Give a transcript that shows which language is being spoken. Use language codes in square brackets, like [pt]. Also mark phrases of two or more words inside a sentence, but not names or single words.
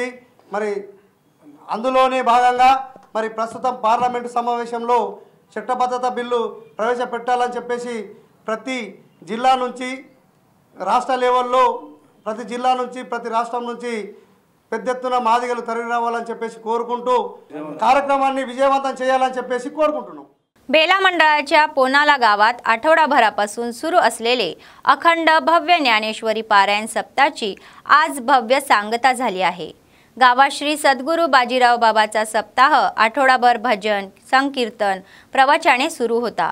[te] మరి అందులోనే భాగంగా మరి ప్రస్తుతం పార్లమెంటు సమావేశంలో చట్టబద్ధత బిల్లు ప్రవేశపెట్టాలని చెప్పేసి ప్రతి జిల్లా నుంచి రాష్ట్ర లెవెల్లో ప్రతి జిల్లా నుంచి ప్రతి రాష్ట్రం నుంచి పెద్ద ఎత్తున मादिगలు తరలి రావాలని చెప్పేసి కోరుకుంటూ कार्यक्रमाన్ని విజయవంతం చేయాలని చెప్పేసి కోరుకుంటున్నాం. [mr] बेला मंडळाच्या पोनाला गावात आठवडाभरापासून सुरू असलेले अखंड भव्य ज्ञानेश्वरी पारायण सप्ताहाची आज भव्य सांगता झाली आहे. गावात श्री सद्गुरू बाजीराव बाबाचा सप्ताह आठवडाभर भजन, संकीर्तन, प्रवचने सुरू होता.